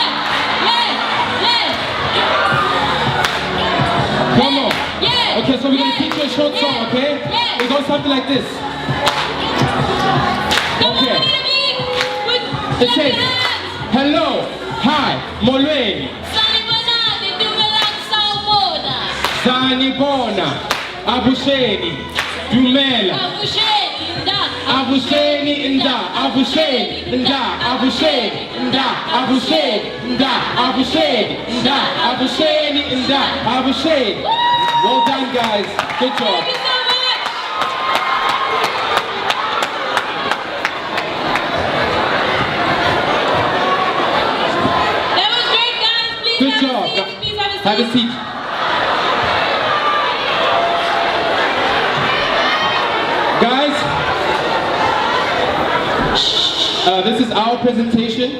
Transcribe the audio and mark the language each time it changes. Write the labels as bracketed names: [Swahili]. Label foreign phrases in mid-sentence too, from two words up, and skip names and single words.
[English] Come on. Okay, so we're going to teach you a short song, okay? It goes something like this. Okay. It says, hello, hi, [Zulu] molweni, sanibona, abusheni, dumela, abusheni nda, abusheni nda, abusheni nda, abusheni nda, abusheni nda, abusheni nda, abusheni. [English] Well done, guys. Good job. Good job. Have a seat. Guys, this is our presentation.